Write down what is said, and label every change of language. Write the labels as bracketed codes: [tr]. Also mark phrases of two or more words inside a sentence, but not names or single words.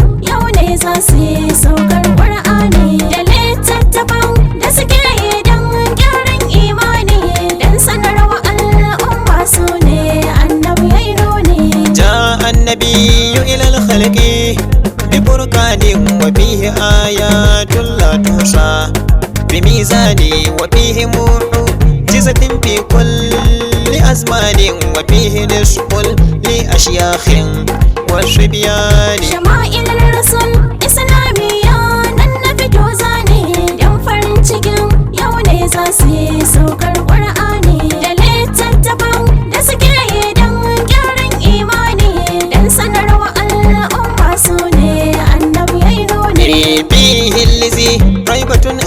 [ha] yau ne za su yi saukar Qur'ani da littattafan da suke yi don gyaran imani, don sanarwa al'umma su ne Annabi ya yi nuni. [ar] جاء النبي إلى الخلق بفرقان وفيه آيات لا تحصى بميزان، وفيه معجزة في كل أزمان، وفيه نصح لأشياخ وصبيان. [ha] Shama'il Rasul Islamiyya nan na fito zane, don farin cikin yau ne za su yi saukar Qur'ani da littattafan da suke yi don gyaran imani, don sanarwa al'umma su ne Annabi ya yi nuni. [ar] فيه الذي ريبة